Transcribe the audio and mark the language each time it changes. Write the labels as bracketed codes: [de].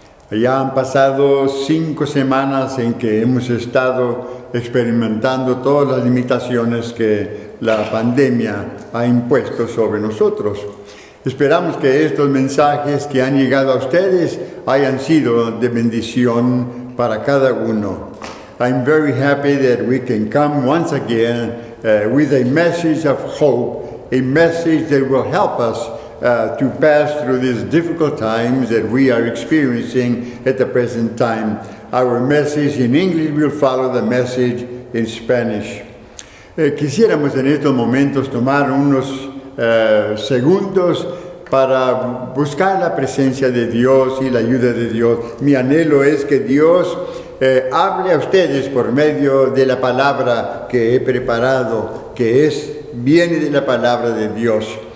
[es] Ya han pasado 5 semanas en que hemos estado experimentando todas las limitaciones que la pandemia ha impuesto sobre nosotros. Esperamos que estos mensajes que han llegado a ustedes hayan sido de bendición para cada uno. [en] I'm very happy that we can come once again with a message of hope, a message that will help us to pass through these difficult times that we are experiencing at the present time. Our message in English will follow the message in Spanish. [es] Quisiéramos en estos momentos tomar unos segundos para buscar la presencia de Dios y la ayuda de Dios. Mi anhelo es que Dios hable a ustedes por medio de la palabra que he preparado, que viene de la palabra de Dios.